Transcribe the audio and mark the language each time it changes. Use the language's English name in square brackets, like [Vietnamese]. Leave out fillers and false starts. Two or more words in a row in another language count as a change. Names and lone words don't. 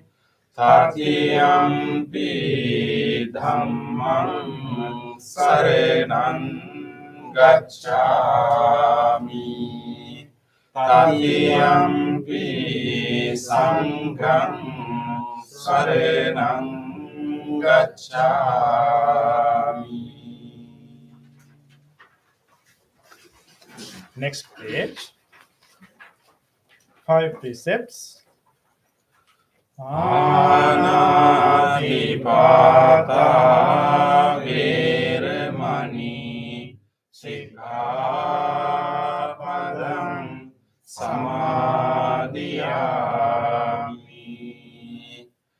[Pali] Tatiyampi dhammang saranang gacchami. Tatiyampi sanghang saranang gacchami. [English] Next page. 5 precepts. [Pali] Anatipata veramani sikkhapadang samadhiyami.